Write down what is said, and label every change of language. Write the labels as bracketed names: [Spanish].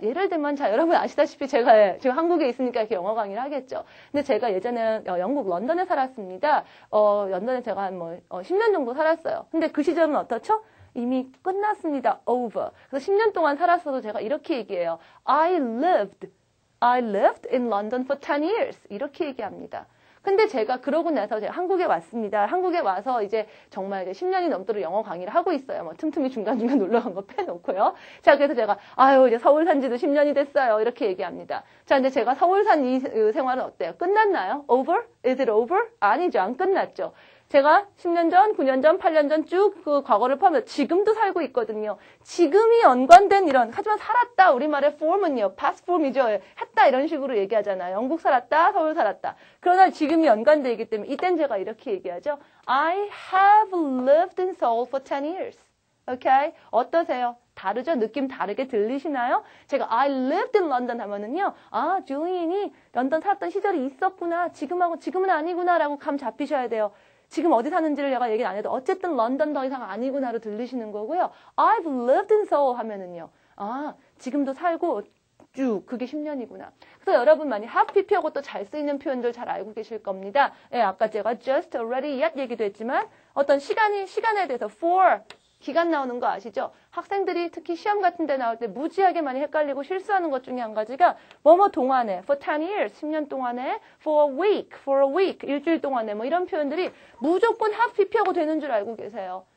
[Korean] 예를 들면 자 여러분 아시다시피 제가 지금 한국에 있으니까 이렇게 영어 강의를 하겠죠. 근데 제가 예전에 영국 런던에 살았습니다. 런던에 제가 한 10년 정도 살았어요. 근데 그 시절은 어떻죠? 이미 끝났습니다. over. 그래서 10년 동안 살았어도 제가 이렇게 얘기해요. [English] I lived in London for 10 years. [Korean] 이렇게 얘기합니다. 근데 제가 그러고 나서 제가 한국에 왔습니다. 한국에 와서 이제 정말 이제 10년이 넘도록 영어 강의를 하고 있어요. 뭐 틈틈이 중간중간 놀러 간 거 빼놓고요. 자, 그래서 제가 이제 서울 산 지도 10년이 됐어요. 이렇게 얘기합니다. 자, 근데 제가 서울 산 이 생활은 어때요? 끝났나요? over? [English] Is it over? [Korean] 아니죠. 안 끝났죠. 제가 10년 전, 9년 전, 8년 전 쭉 그 과거를 포함해서 지금도 살고 있거든요. 지금이 연관된 이런, 하지만 살았다. 우리말의 form은요. past form이죠. 했다 이런 식으로 얘기하잖아요. 영국 살았다, 서울 살았다. 그러나 지금이 연관되어 있기 때문에 이땐 제가 이렇게 얘기하죠. [English] I have lived in Seoul for 10 years. [Korean] Okay? 어떠세요? 다르죠? 느낌 다르게 들리시나요? 제가 [English] I lived in London [Korean] 하면은요. 아, 줄리인이 런던 살았던 시절이 있었구나. 지금은 아니구나 라고 감 잡히셔야 돼요. 지금 어디 사는지를 제가 얘기는 안 해도 어쨌든 런던 더 이상 아니구나로 들리시는 거고요. [English] I've lived in Seoul [Korean] 하면은요. 아, 지금도 살고 쭉 그게 10년이구나. 그래서 여러분 많이 have pp하고 또 잘 쓰이는 표현들 잘 알고 계실 겁니다. 예, 아까 제가 just, already, yet 얘기도 했지만 어떤 시간에 대해서 for 기간 나오는 거 아시죠? 학생들이 특히 시험 같은 데 나올 때 무지하게 많이 헷갈리고 실수하는 것 중에 한 가지가 뭐뭐 동안에 for 10 years, 10년 동안에 for a week, 일주일 동안에 뭐 이런 표현들이 무조건 have pp하고 되는 줄 알고 계세요.